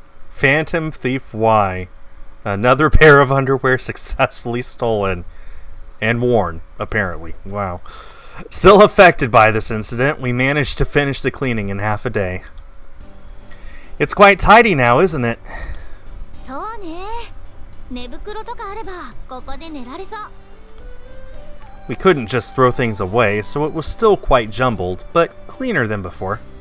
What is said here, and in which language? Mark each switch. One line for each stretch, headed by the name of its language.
English: Phantom Thief Y. Another pair of underwear successfully stolen. And worn, apparently. Wow. Still affected by this incident, we managed to finish the cleaning in half a day. It's quite tidy now, isn't it?
Japanese: そうね。寝袋とかあればここで寝られそう。
English: We couldn't just throw things away, so it was still quite jumbled, but cleaner than before.